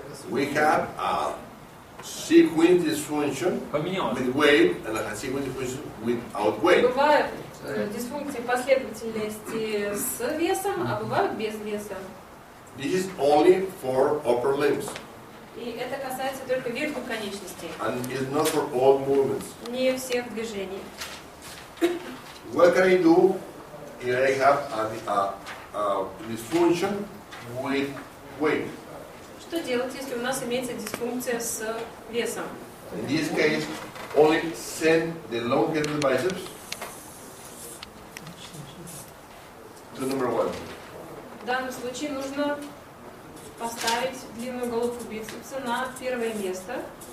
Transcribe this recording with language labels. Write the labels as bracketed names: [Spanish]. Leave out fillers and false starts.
[English] We have a sequence dysfunction with weight and a sequence dysfunction without weight. [Russian] Бывают дисфункции последовательности с весом, а бывают без веса. [English] This is only for upper limbs. [Russian] И это касается только верхних конечностей. [English] And it's not for all movements. [Russian] Не всех движений. [English] What can I do if I have a dysfunction with weight? [Russian] Что делать, если у нас имеется дисфункция с весом? [English] In this case, only send the long-headed biceps to number 1. [Russian] В данном случае нужно поставить длинную головку бицепса на первое место.